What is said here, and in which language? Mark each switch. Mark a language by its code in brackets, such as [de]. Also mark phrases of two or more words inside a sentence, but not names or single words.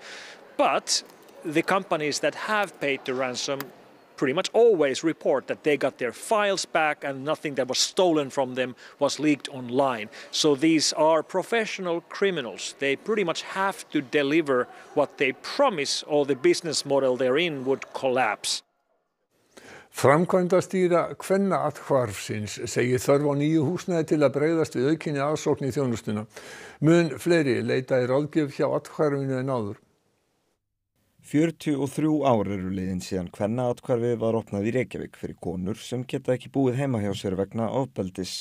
[en] But the companies that have paid the ransom pretty much always report that they got their files back and nothing that was stolen from them was leaked online. So these are professional criminals. They pretty much have to deliver what they promise or the business model they're in would collapse. [is] Framkvæmdastýra Kvennaathvarfsins segir þörf á nýju húsnæði til að bregðast við aukinni aðsókn í þjónustuna. Mun fleiri leita í ráðgjöf hjá athvarfinu en áður. 43 ár eru liðin síðan Kvennaathvarfið var opnað í Reykjavík fyrir konur sem geta ekki búið heima hjá sér vegna ofbeldis.